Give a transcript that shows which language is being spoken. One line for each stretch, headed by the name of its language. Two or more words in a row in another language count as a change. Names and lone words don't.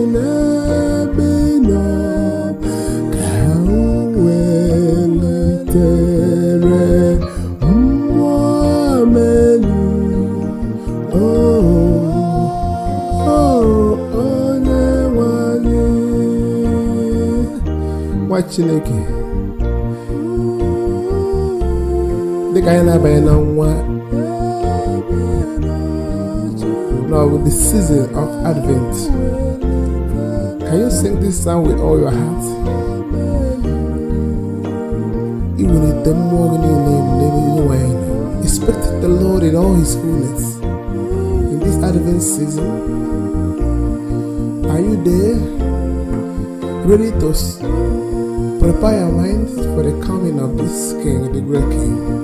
Igbo: N'ebe ị nọ ka o welitere Mmụọ melu, oh, oh, onye nwe anyị. Nwa Chineke, dịka anyị na-abanye na nwa,
English: now the season of Advent, can you sing this song with all your heart?
Igbo: Ị were ite mmụọ gị niile n'ebe onye nwe anyị nọ.
English: Expect the Lord in all his fullness. In this Advent season, are you there? Ready to s-, prepare your mind for the coming of this King, the great King.